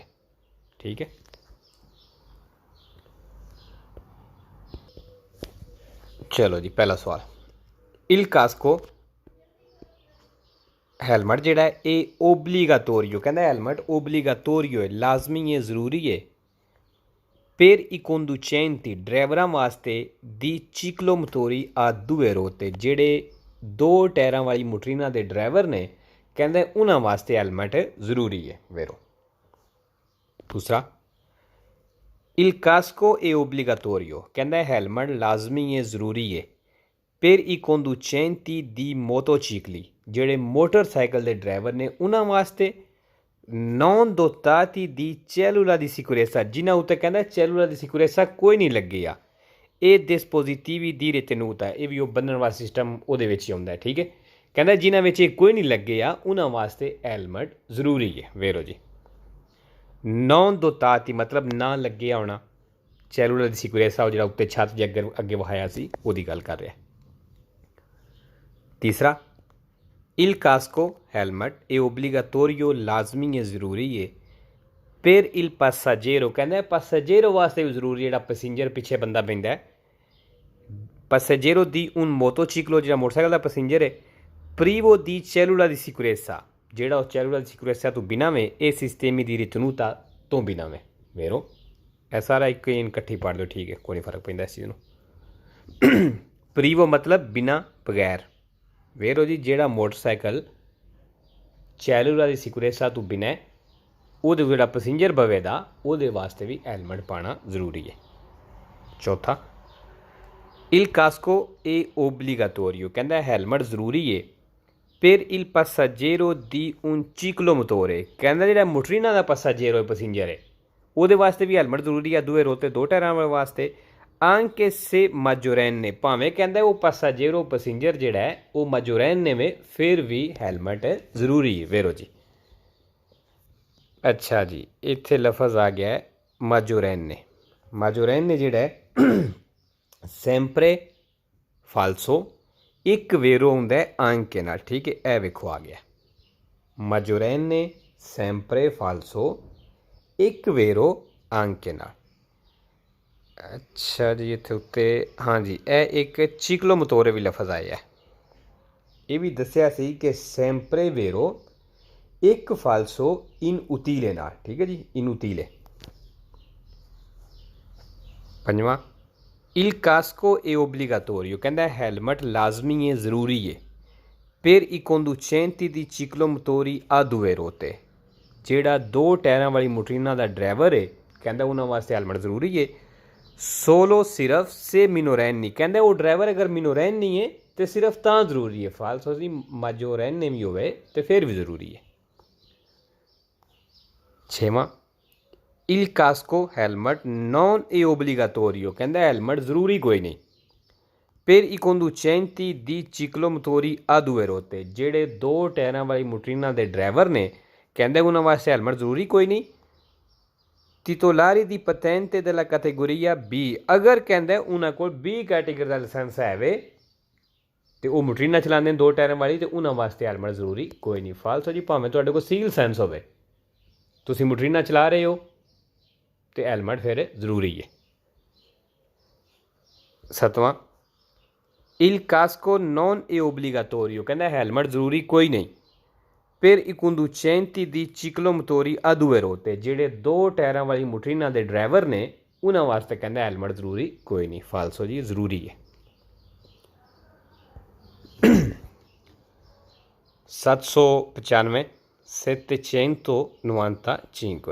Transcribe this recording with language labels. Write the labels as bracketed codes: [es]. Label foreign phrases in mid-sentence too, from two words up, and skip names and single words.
[pa] ਠੀਕ ਹੈ, ਚਲੋ ਜੀ, ਪਹਿਲਾ ਸਵਾਲ। [it] il casco [pa] ਹੈਲਮਟ ਜਿਹੜਾ ਹੈ ਇਹ ਓਬਲੀਗਾਤੋਰੀਓ, ਕਹਿੰਦਾ ਹੈਲਮਟ ਓਬਲੀਗਾਤੋਰੀਓ ਹੈ, ਲਾਜ਼ਮੀ ਹੈ, ਜ਼ਰੂਰੀ ਹੈ। [it] per i conducenti [pa] ਡਰਾਈਵਰਾਂ ਵਾਸਤੇ [it] di ciclomotori a due ruote [pa] 'ਤੇ ਜਿਹੜੇ ਦੋ ਟਾਇਰਾਂ ਵਾਲੀ ਮੋਟਰੀਨਾ ਦੇ ਡਰਾਈਵਰ ਨੇ, ਕਹਿੰਦੇ ਉਹਨਾਂ ਵਾਸਤੇ ਹੈਲਮਟ ਜ਼ਰੂਰੀ ਹੈ। ਵੇਰੋ ਦੂਸਰਾ, [it] il casco è obbligatorio, [pa] ਕਹਿੰਦਾ ਹੈਲਮਟ ਲਾਜ਼ਮੀ ਹੈ, ਜ਼ਰੂਰੀ ਹੈ। [it] per i conducenti di motocicli [pa] ਜਿਹੜੇ ਮੋਟਰਸਾਈਕਲ ਦੇ ਡਰਾਈਵਰ ਨੇ ਉਹਨਾਂ ਵਾਸਤੇ। [it] non dotati di cellula di sicurezza, [pa] ਜਿਨ੍ਹਾਂ ਉੱਤੇ ਕਹਿੰਦਾ [it] cellula di sicurezza [pa] ਕੋਈ ਨਹੀਂ ਲੱਗੀ ਆ। [it] ਇਹ dispositivi di ritenuta, [pa] ਇਹ ਵੀ ਉਹ ਬੰਨਣ ਵਾਲਾ ਸਿਸਟਮ ਉਹਦੇ ਵਿੱਚ ਹੀ ਆਉਂਦਾ। ਠੀਕ ਹੈ, ਕਹਿੰਦਾ ਜਿਨ੍ਹਾਂ ਵਿੱਚ ਇਹ ਕੋਈ ਨਹੀਂ ਲੱਗੇ ਆ ਉਹਨਾਂ ਵਾਸਤੇ ਹੈਲਮਟ ਜ਼ਰੂਰੀ ਹੈ। ਵੇਰੋ ਜੀ, [it] non dotati [pa] ਮਤਲਬ ਨਾ ਲੱਗਿਆ ਹੋਣਾ, [it] cellula di sicurezza [pa] ਉਹ ਜਿਹੜਾ ਉੱਤੇ ਛੱਤ ਜੇ ਅੱਗੇ ਵਹਾਇਆ ਸੀ ਉਹਦੀ ਗੱਲ ਕਰ ਰਿਹਾ। ਤੀਸਰਾ, [it] il casco helmet è obbligatorio, [pa] ਲਾਜ਼ਮੀ ਹੈ, ਜ਼ਰੂਰੀ ਹੈ। [it] per il passaggero, [pa] ਕਹਿੰਦਾ passaggero ਵਾਸਤੇ ਵੀ ਜ਼ਰੂਰੀ, ਜਿਹੜਾ ਪੈਸੇਂਜਰ ਪਿੱਛੇ ਬੰਦਾ ਬਹਿੰਦਾ ਹੈ। [it] passaggero di un motociclo, [pa] ਜਿਹੜਾ ਮੋਟਰਸਾਈਕਲ ਦਾ ਪੈਸੇਂਜਰ ਹੈ। [it] privo di cellula di sicurezza, [pa] ਜਿਹੜਾ ਉਹ [it] cellula di sicurezza [pa] ਤੋਂ ਬਿਨਾਂ ਵੇ, ਇਹ [it] sistemi di ritenuta [pa] ਤੋਂ ਬਿਨਾਂ ਵੇ। ਵੇਰੋ ਇਹ ਸਾਰਾ ਇੱਕ ਇਕੱਠੀ ਪੜ੍ਹ ਲਓ। ਠੀਕ ਹੈ, ਕੋਈ ਨਹੀਂ ਫਰਕ ਪੈਂਦਾ ਇਸ ਚੀਜ਼ ਨੂੰ। privo ਮਤਲਬ ਬਿਨਾਂ, ਬਗੈਰ। ਵੇਰੋ ਜੀ, ਜਿਹੜਾ ਮੋਟਰਸਾਈਕਲ [it] cellula di sicurezza [pa] ਤੋਂ ਬਿਨਾਂ, ਉਹਦੇ ਜਿਹੜਾ ਪੈਸੇਂਜਰ ਬਵੇਦਾ ਉਹਦੇ ਵਾਸਤੇ ਵੀ ਹੈਲਮਟ ਪਾਉਣਾ ਜ਼ਰੂਰੀ ਹੈ। ਚੌਥਾ, [it] il casco è obbligatorio, [pa] ਕਹਿੰਦਾ ਹੈਲਮਟ ਜ਼ਰੂਰੀ ਹੈ। [it] per il passaggero di un ciclomotore, [pa] ਕਹਿੰਦਾ ਜਿਹੜਾ ਮੋਟਰੀਨਾ ਦਾ passaggero ਪੈਸੇਂਜਰ ਹੈ ਉਹਦੇ ਵਾਸਤੇ ਵੀ ਹੈਲਮਟ ਜ਼ਰੂਰੀ ਹੈ, ਦੂਏ ਰੋਡ 'ਤੇ ਦੋ ਟਾਇਰਾਂ ਵਾਸਤੇ। [it] anche se maggiorenne, [pa] ਭਾਵੇਂ ਕਹਿੰਦਾ ਉਹ passaggero ਪੈਸੇਂਜਰ ਜਿਹੜਾ ਹੈ ਉਹ maggiorenne ਵੇ, ਫਿਰ ਵੀ ਹੈਲਮਟ ਜ਼ਰੂਰੀ ਹੈ। ਵੇਰੋ ਜੀ, ਅੱਛਾ ਜੀ, ਇੱਥੇ ਲਫ਼ਜ਼ ਆ ਗਿਆ ਹੈ maggiorenne। maggiorenne ਜਿਹੜਾ ਹੈ [it] sempre falso, [pa] ਇੱਕ ਵੇਰੋ ਹੁੰਦਾ ਹੈ anche ਨਾਲ। ਠੀਕ ਹੈ, ਇਹ ਵੇਖੋ ਆ ਗਿਆ [it] maggiorenne sempre falso, [pa] ਇੱਕ ਵੇਰੋ anche ਨਾਲ। ਅੱਛਾ ਜੀ, ਇੱਥੇ ਉੱਤੇ ਹਾਂਜੀ ਇਹ ਇੱਕ ਚਿਕਲੋਮੋਟੋਰੇ ਵੀ ਲਫ਼ਜ਼ ਆਇਆ। ਇਹ ਵੀ ਦੱਸਿਆ ਸੀ ਕਿ [it] sempre vero, [pa] ਇੱਕ ਫਾਲਸੋ ਇਨ ਉਤੀਲੇ ਨਾਲ। ਠੀਕ ਹੈ ਜੀ, ਇਨ ਉਤੀਲੇ। ਪੰਜਵਾਂ, [it] il casco è obbligatorio, [pa] ਕਹਿੰਦਾ ਹੈਲਮਟ ਲਾਜ਼ਮੀ ਹੈ, ਜ਼ਰੂਰੀ ਹੈ। [it] per i conducenti di ciclomotori a due ruote, [pa] ਜਿਹੜਾ ਦੋ ਟਾਇਰਾਂ ਵਾਲੀ ਮੋਟਰੀਨਾ ਦਾ ਡਰਾਈਵਰ ਹੈ, ਕਹਿੰਦਾ ਉਹਨਾਂ ਵਾਸਤੇ ਹੈਲਮਟ ਜ਼ਰੂਰੀ ਹੈ। solo ਸਿਰਫ [it] se minorenni, [pa] ਕਹਿੰਦਾ ਉਹ ਡਰਾਈਵਰ ਅਗਰ ਮਿਨੋਰੈਨੀ ਹੈ ਤੇ ਸਿਰਫ ਤਾਂ ਜ਼ਰੂਰੀ ਹੈ। ਫਾਲਸੋ ਦੀ ਮਾਜੋਰੈਨੇ ਵੀ ਹੋਵੇ ਤੇ ਫਿਰ ਵੀ ਜ਼ਰੂਰੀ ਹੈ। ਛੇਵਾਂ, [it] il casco helmet non è obbligatorio, [pa] ਕਹਿੰਦਾ ਹੈਲਮਟ ਜ਼ਰੂਰੀ ਕੋਈ ਨਹੀਂ। [it] per i conducenti di ciclomotori a due rotte, [pa] ਜਿਹੜੇ ਦੋ ਟਾਇਰਾਂ ਵਾਲੀ ਮੋਟਰੀਨਾਂ ਦੇ ਡਰਾਈਵਰ ਨੇ, ਕਹਿੰਦੇ ਉਹਨਾਂ ਵਾਸਤੇ ਹੈਲਮਟ ਜ਼ਰੂਰੀ ਕੋਈ ਨਹੀਂ। [it] titolari di patente della categoria B, [pa] ਅਗਰ ਕਹਿੰਦਾ ਉਹਨਾਂ ਕੋਲ B ਕੈਟੇਗਰੀ ਦਾ ਲਾਇਸੈਂਸ ਹੈ ਵੇ ਤੇ ਉਹ ਮੋਟਰੀਨਾਂ ਚਲਾਉਂਦੇ ਨੇ ਦੋ ਟਾਇਰਾਂ ਵਾਲੀ, ਤੇ ਉਹਨਾਂ ਵਾਸਤੇ ਹੈਲਮਟ ਜ਼ਰੂਰੀ ਕੋਈ ਨਹੀਂ। ਫਾਲਸੋ ਜੀ, ਭਾਵੇਂ ਤੁਹਾਡੇ ਕੋਲ ਸੀ ਲਾਇਸੈਂਸ ਹੋਵੇ, ਤੁਸੀਂ ਮੋਟਰੀਨਾਂ ਚਲਾ ਰਹੇ ਹੋ ਤੇ ਹੈਲਮਟ ਫਿਰ ਜ਼ਰੂਰੀ ਹੈ। 7ਵਾਂ, [it] il casco non è obbligatorio, [pa] ਕਹਿੰਦਾ ਹੈਲਮਟ ਜ਼ਰੂਰੀ ਕੋਈ ਨਹੀਂ। [it] per i conducenti di ciclomotori a due rotte, [pa] ਜਿਹੜੇ ਦੋ ਟਾਇਰਾਂ ਵਾਲੀ ਮੋਟਰੀਨਾਂ ਦੇ ਡਰਾਈਵਰ ਨੇ, ਉਹਨਾਂ ਵਾਸਤੇ ਕਹਿੰਦਾ ਹੈਲਮਟ ਜ਼ਰੂਰੀ ਕੋਈ ਨਹੀਂ। ਫਾਲਸੋ ਜੀ, ਜ਼ਰੂਰੀ ਹੈ। 795 795।